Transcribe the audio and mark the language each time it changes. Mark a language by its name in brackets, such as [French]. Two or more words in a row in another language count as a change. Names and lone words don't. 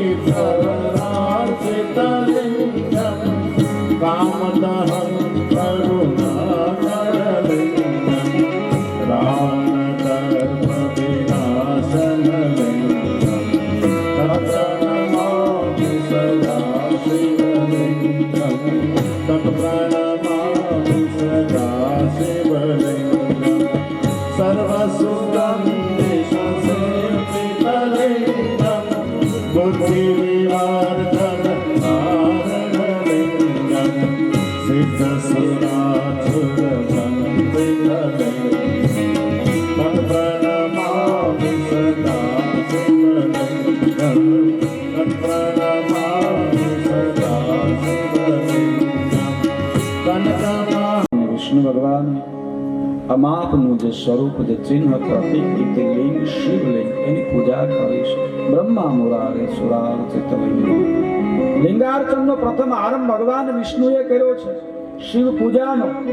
[Sanskrit] प्रवरार्चितलिंगम कामदहं करुणाकरलिंगम रावणगर्भ विनाशनलिंगम तत्प्रणमामि सदा शिवलिंगम तत्प्रणमामि सदा शिवलिंगम સર્વસુગંધિ बुद्धिविवर्धन नारणलिंगम सिद्धसुरासुरवन्दितलिंगम तत्प्रणमामि सदा शिवलिंगम तत्प्रणमामि सदा शिवलिंगम कनकमा [Gujarati] વિષ્ણુ ભગવાન અમાપનું જે સ્વરૂપ, જે ચિહ્ન, પ્રતીક, તે લિંગ શિવલિંગ, એની પૂજા કરી છે. [Sanskrit] ब्रह्मा मुरारे सुरार्चित लिंगम. [Gujarati] લિંગાર્ચનનો પ્રથમ આરંભ ભગવાન વિષ્ણુએ કર્યો છે, શિવ પૂજાનો.